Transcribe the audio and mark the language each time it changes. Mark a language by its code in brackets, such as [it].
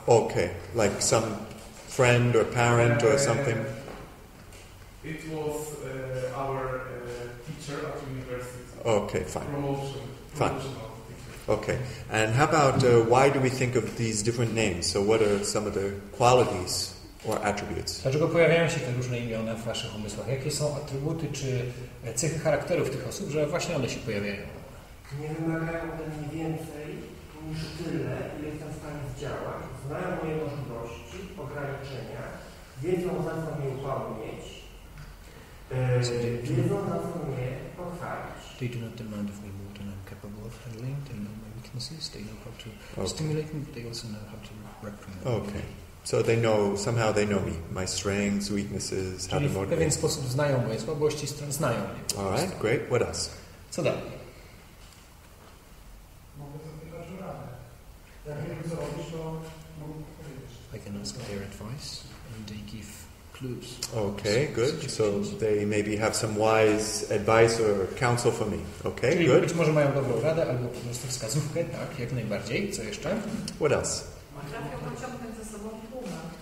[en] Okay, like some friend or parent or something. It was our teacher at university. Okay, fine. Promotional teacher. Okay. And how about why do we think of these different names? So what are some of the qualities or attributes? [pl] Dlaczego pojawiają się te różne imiona w waszych umysłach? Jakie są atrybuty czy cechy charakterów tych osób, że właśnie one się pojawiają? Nie wymagają ode mnie więcej niż tyle, ile jestem w stanie zdziałać. Znają moje możliwości, ograniczenia, wiedzą, na co mnie upomnieć, wiedzą, na co mnie pochwalić. [en] They do not demand of me more than I'm capable of handling. They know my weaknesses. They know how to stimulate me. They also know how to reprimand me. Okay. So they know, somehow they know me, my strengths, weaknesses, how to [pl] Czyli w [en] motivate. [pl] pewien sposób znają moje słabości, znają mnie. [en] All right, great. What else? [pl] Co dalej? Mogę zapytać o radę. Jak nie wiem co robisz, to mogę powiedzieć. [en] I can ask their advice, and they give clues. Okay, good. So they maybe have some wise advice or counsel for me. Okay, [pl] Czyli [en] good. [pl] być może mają dobrą radę albo po prostu wskazówkę, tak, jak najbardziej. Co jeszcze? [en] What else? [pl] Potrafią pociągnąć ze sobą tłumę.